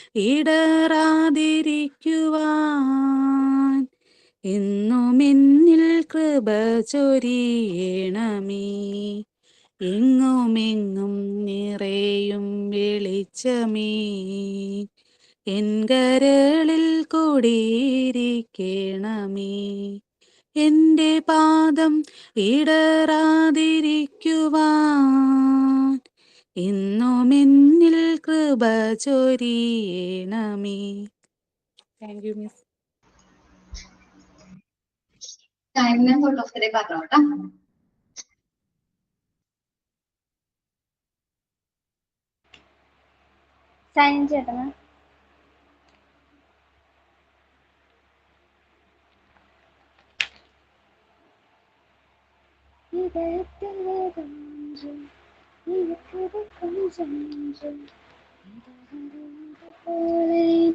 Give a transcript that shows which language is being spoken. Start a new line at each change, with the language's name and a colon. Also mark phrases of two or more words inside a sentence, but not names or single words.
Malayalam: ഇടറാതിരിക്കുവാൻ എന്നും എന്നിൽ കൃപ ചൊരിയണമേ എങ്ങുമെങ്ങും നിറയും വെളിച്ചമേ എൻ കരളിൽ കൂടിയിരിക്കണമേ എൻ്റെ പാദം ഇടറാതിരിക്കുവാൻ എന്നും എന്നിൽ കൃപ ചൊരിയണമേ.
English: Thank you miss. Kindness out of the
Malayalam: പറഞ്ഞോ കേട്ടോ.
Tamil: സൈൻ ചേട്ടന് இதயத்தில் ஏதொன்று இருக்குது கொஞ்சம் நெஞ்சம் போலே